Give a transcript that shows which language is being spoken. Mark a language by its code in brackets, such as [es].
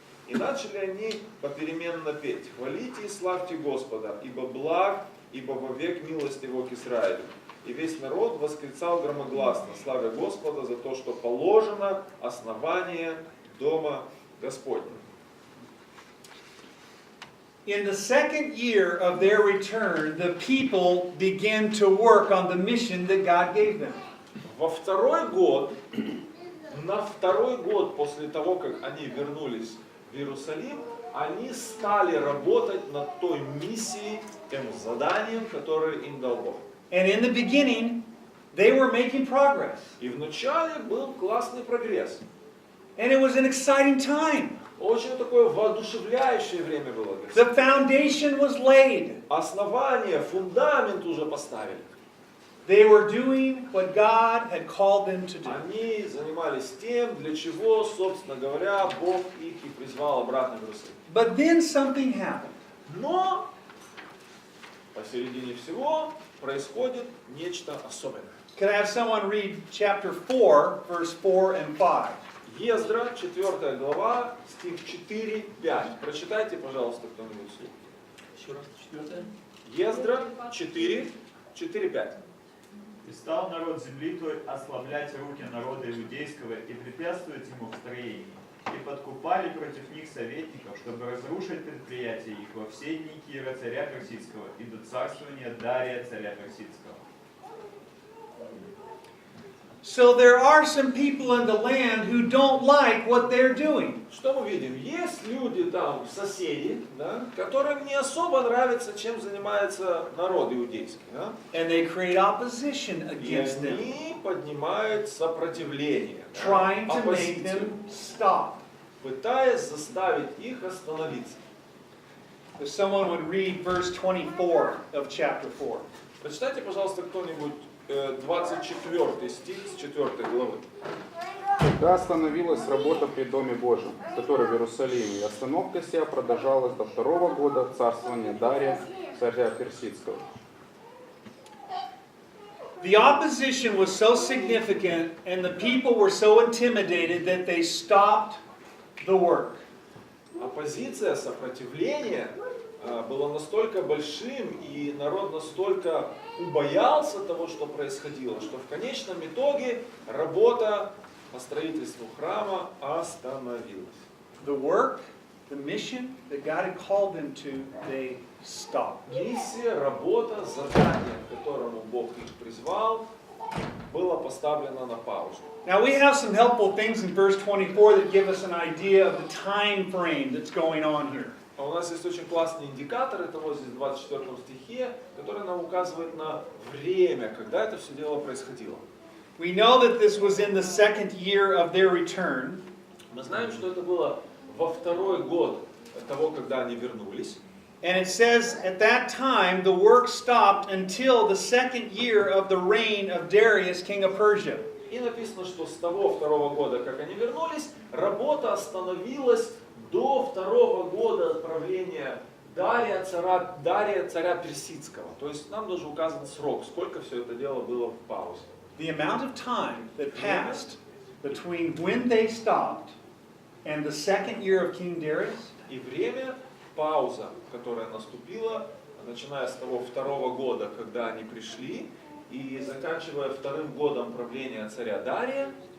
[ru] И начали они попеременно петь: «Хвалите и славьте Господа, ибо благ, ибо вовек милость его к Израилю». И весь народ восклицал громогласно, славя Господа за то, что положено основание дома Господня. [en] In the second year of their return, the people began to work on the mission that God gave them. [ru] Во второй год, на второй год после того, как они вернулись в Иерусалим, они стали работать над той миссией, тем заданием, которое им дал Бог. [en] And in the beginning, they were making progress. [ru] И вначале был классный прогресс. [en] And it was an exciting time. [ru] Очень такое воодушевляющее время было. [en] The foundation was laid. [ru] Основание, фундамент уже поставили. [en] They were doing what God had called them to do. [ru] Они занимались тем, для чего, собственно говоря, Бог их и призвал обратно в Иерусалим. [en] But then something happened. [ru] Но посередине всего происходит нечто особенное. [en] Can I have someone read chapter 4, verse 4 and 5? [ru] Ездра, 4 глава, стих 4-5. Прочитайте, пожалуйста, кто-нибудь вслух. Еще раз, 4. Ездра, 4-5. «И стал народ земли той ослаблять руки народа иудейского и препятствовать ему в строении, и подкупали против них советников, чтобы разрушить предприятия их во все дни Кира царя Персидского и до царствования Дария царя Персидского». [en] So there are some people in the land who don't like what they're doing. [ru] Что мы видим? Есть люди там, соседи, да, которым не особо нравится, чем занимается народ иудейский. Да? [en] And they create opposition [ru] И [en] against them, [ru] они поднимают сопротивление, да, [en] trying to make [ru] оппозицию, [en] them stop. [ru] пытаясь заставить их остановиться. [en] If someone would read verse 24 of chapter 4. [ru] Прочитайте, пожалуйста, кто-нибудь 24 стих с 4 главы. Когда остановилась работа при Доме Божьем, который в Иерусалиме, и остановка сия продолжалась до 2-го года царствования Дария, царя Персидского. [en] The opposition was so significant and the people were so intimidated that they stopped the work. [ru] Оппозиция, сопротивление было настолько большим, и народ настолько убоялся того, что происходило, что в конечном итоге работа по строительству храма остановилась. [en] The work, the mission that God had called them to, they stopped. [ru] Миссия, работа, задание, к которому Бог их призвал, было поставлено на паузу. [en] Now we have some helpful things in verse 24 that give us an idea of the time frame that's going on here. [ru] А у нас есть очень классные индикаторы того здесь в 24 стихе, который нам указывает на время, когда это все дело происходило. [en] We know that this was in the second year of their return. [ru] Мы знаем, что это было во второй год того, когда они вернулись. [en] And it says at that time the work stopped until the second year of the reign of Darius, king of Persia. [ru] И написано, что с того второго года, как они вернулись, работа остановилась до 2-го года правления Дария, царя Персидского. То есть нам даже указан срок, сколько все это дело было в паузе. [en] The amount of time that passed between when they stopped and the second year of King Darius. [ru] И время, пауза, которая наступила, начиная с того 2-го года, когда они пришли, и заканчивая 2-м годом правления царя Дария,